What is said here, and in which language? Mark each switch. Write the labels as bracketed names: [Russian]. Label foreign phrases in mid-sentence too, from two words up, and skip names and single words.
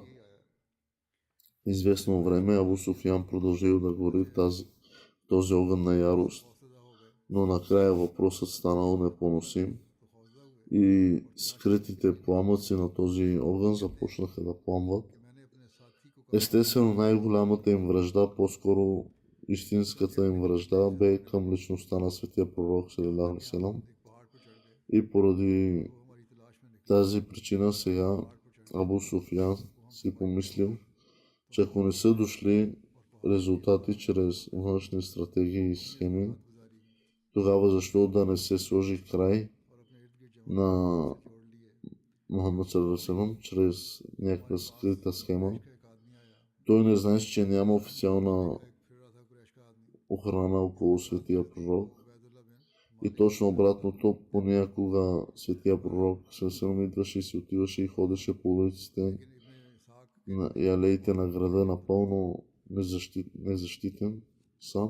[Bulgarian] Известно време Абу Суфиян продължил да гори този огън на ярост, но накрая въпросът станал непоносим и скритите пламъци на този огън започнаха да пламват. Естествено, най-голямата им вражда по-скоро истинската им вражда бе към личността на светия пророк [Arabic] صلى الله عليه وسلم. [Bulgarian] И поради тази причина сега Абу Суфиян си помислил, че ако не са дошли резултати чрез външни стратегии и схеми, тогава защо да не се сложи край на Мухаммад [Arabic] صلى الله عليه وسلم [Bulgarian] чрез някаква скрита схема. Той не знае, че няма официална охрана около светия пророк. И точно обратното, понякога светия пророк съвсем идваше и си отиваше и ходеше по улиците и алеите на града напълно незащитен сам.